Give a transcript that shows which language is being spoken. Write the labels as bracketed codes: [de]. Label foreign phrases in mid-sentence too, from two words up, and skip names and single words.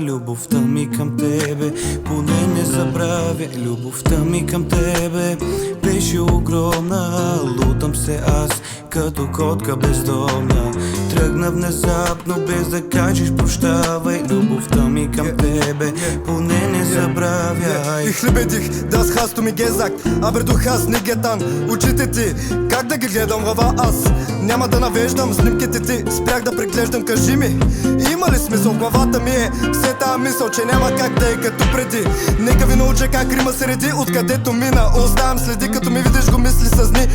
[bg] Любовта ми към тебе поне не забравя. Любовта ми към тебе беше огромна. Лутам се аз като котка бездомна. Тръгна внезапно без да кажеш прощавай. Любовта ми към тебе поне не забравяй. [de] Ich liebe dich, das hast du mir gesagt, aber du hast nie getan. [bg] Очите ти, как да ги гледам глава аз? Няма да навеждам снимките ти, спрях да преглеждам, кажи ми. Има ли смисъл в главата ми е все тая мисъл, че няма как да е като преди. Нека ви науча как рима се реди, откъдето мина. Оставям следи, като ми видиш го мисли с дни.